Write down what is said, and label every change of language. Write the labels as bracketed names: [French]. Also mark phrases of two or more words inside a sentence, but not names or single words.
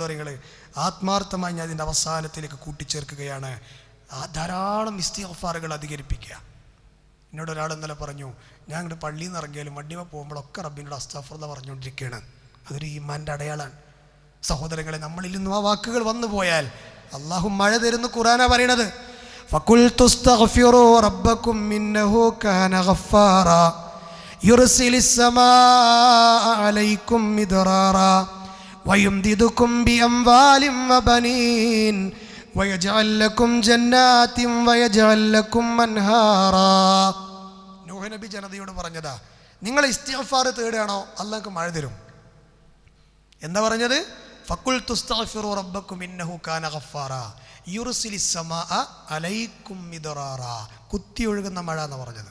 [Malayalam] നിങ്ങൾ ആത്മാർത്ഥമായി ഞാൻ ഇതിൻ്റെ അവസാനത്തിലേക്ക് കൂട്ടിച്ചേർക്കുകയാണ്, ധാരാളം ഇസ്തിഗ്ഫാറുകൾ അധികരിപ്പിക്കുക. എന്നോട് ഒരാൾ ഇന്നലെ പറഞ്ഞു, ഞാൻ ഇങ്ങോട്ട് പള്ളിയിൽ നിന്ന് ഇറങ്ങിയാലും വണ്ടിമ പോകുമ്പോഴൊക്കെ റബ്ബിനോട് അസ്തഗ്ഫിറുല്ലാഹ് പറഞ്ഞുകൊണ്ടിരിക്കുകയാണ്. അതൊരു ഈമാൻ്റെ അടയാളാണ്. സഹോദരങ്ങളെ, നമ്മളിൽ നിന്നും ആ വാക്കുകൾ വന്നു പോയാൽ അള്ളാഹു മഴ തരുന്ന ഖുർആനാ പറയണത്. [Arabic] فَقُلْتُ اسْتَغْفِرُوا رَبَّكُمْ إِنَّهُ كَانَ غَفَّارًا يُرْسِلِ السَّمَاءَ عَلَيْكُمْ مِدْرَارًا وَيُمْدِدُكُمْ بِأَمْوَالٍ وَبَنِينَ وَيَجْعَلْ لَكُمْ جَنَّاتٍ وَيَجْعَلْ لَكُمْ أَنْهَارًا. [Malayalam] നൂഹ് നബി ജനതയോട് പറഞ്ഞതാ, നിങ്ങൾ ഇസ്തിഗ്ഫാർ തേടുകയാണോ, അല്ലാഹ് മഴ തരും. എന്താ പറഞ്ഞത്? [Arabic] فقلت استغفروا ربكم إنه كان غفارا يرسل السماء عليكم مدرارا. [Malayalam] കുത്തി ഒഴുകുന്ന മഴ എന്ന് പറഞ്ഞത്.